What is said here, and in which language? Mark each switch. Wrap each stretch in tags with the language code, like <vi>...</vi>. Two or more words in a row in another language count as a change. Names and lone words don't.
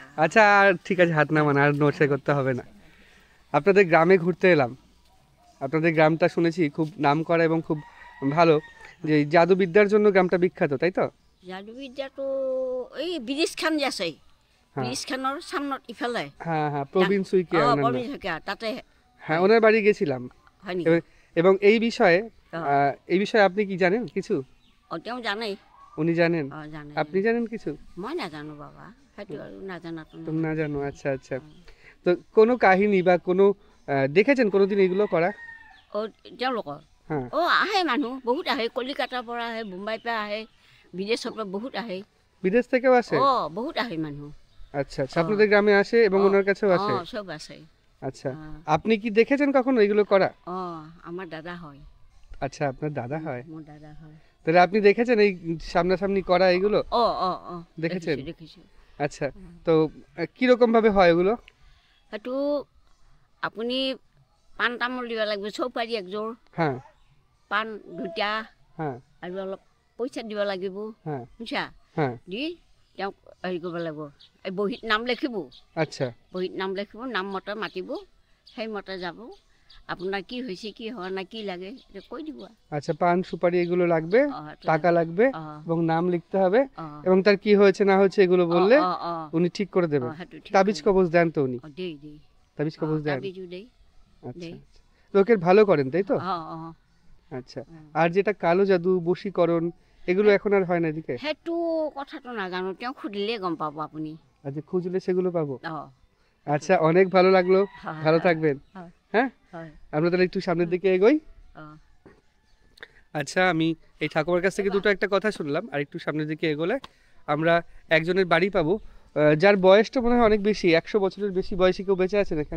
<bn>আচ্ছা, আর ঠিক আছে, হাত নামান, আর নোটসে করতে হবে না। আপনাদের গ্রামে ঘুরতে এলাম। আপনাদের গ্রামটা শুনেছি খুব নাম করা এবং খুব ভালো, যে এই জাদুবিদ্যার জন্য গ্রামটা বিখ্যাত, তাই তো?</bn> <as>জাদুবিদ্যাটো এই ব্রিজ খান যে আছে, ব্রিজ খানৰ সামনত ইফালে।</as> <bn>হ্যাঁ, প্ৰবীণ সুইকিয়া ওনার নাম।</bn> <as>প্ৰবীণ শইকীয়া তাতে।</as> <bn>হ্যাঁ, ওনার বাড়ি গেছিলাম।</bn> <as>হয় নেকি?</as> <bn>এবং এই বিষয়ে আপনি কি জানেন কিছু?</bn> <as>তেওঁ জানেই।</as> <bn>উনি জানেন?</bn> <as>জানে।</as> <bn>আপনি জানেন কিছু?</bn> <as>মই নাজানো বাবা, সেইটো আৰু নাজানাতো না।</as> <bn>তুমি না জানো? আচ্ছা আচ্ছা। তো কোনো কাহিনী বা কোনো দেখেছেন কোনোদিন এগুলো করা?</bn> <as>তেওঁলোকৰ</as> <bn>হ্যাঁ।</bn> <as>আহে মানুহ বহুত আহে, কলিকাতাৰ পৰা আহে, মুম্বাইৰ পৰা আহে, বিদেশৰ পৰা বহুত আহে।</as> <bn>বিদেশ থেকেও আসে?</bn> <as>বহুত আহে মানুহ।</as> <bn>আচ্ছা আচ্ছা, আপনাদের গ্রামে আসে এবং ওনার কাছেও আসে?</bn> <as>সব আছে।</as> <bn>আচ্ছা, আপনি কি দেখেছেন কখনো এগুলো করা? আমার দাদা হয়। আচ্ছা, আপনার দাদা হয়?</bn> <as>মোর দাদা হয়।</as> <bn>তাহলে আপনি দেখেছেন এই সামনাসামনি করা এগুলো? দেখেছেন? দেখেছি। আচ্ছা, তো কিরকম ভাবে হয় এগুলো?</bn> <as>সেইটো আপুনি পাণ তামোল দিব লাগিব, চৌপাৰী একযোৰ,</as> <bn>হ্যাঁ</bn> <as>পাণ দুটা,</as> <bn>হ্যাঁ</bn> <as>আৰু অলপ পইচা দিব লাগিব,</as> <bn>হ্যাঁ</bn> <as>বুজিছা?</as> <bn>হ্যাঁ।</bn> <as>দি তেওঁক হেৰি কৰিব লাগিব, এই বহীত নাম লিখিব।</as> <bn>আচ্ছা,</bn> <as>বহীত নাম লিখিব, নাম মতে মাতিব, সেই মতে যাব।</as> <bn>আপনার কি হয়েছে, কি হওয়া না, কি লাগে কই দিব। আচ্ছা, পান সুপারি এগুলো লাগবে, টাকা লাগবে, এবং নাম লিখতে হবে, এবং তার কি হয়েছে না হয়েছে এগুলো বললে উনি ঠিক করে দেবেন। তাবিজ কবজ দেন তো উনি? তাবিজ কবজ দেন? আচ্ছা, লোকের ভালো করেন, তাই তো? আচ্ছা, আর যেটা কালো জাদু, বশীকরণ, এগুলো এখন আর হয় না এদিকে?</bn> <as>সেইটো কথাটো নাজানো, তেওঁ সুধিলে গম পাব আপনি।</as> <bn>আচ্ছা, খুঁজলে সেগুলো পাবো? আচ্ছা, অনেক ভালো লাগলো, ভালো থাকবেন। হ্যাঁ, আমরা তাহলে একটু সামনের দিকে এগোই। আচ্ছা, আমি এই ঠাকুমার কাছ থেকে দুটো একটা কথা শুনলাম, আর একটু সামনের দিকে এগোলে আমরা একজনের বাড়ি পাবো, যার বয়সটা মনে হয় অনেক বেশি, 100 বছরের বেশি বয়সী কেউ বেঁচে আছেন এখানে?</bn>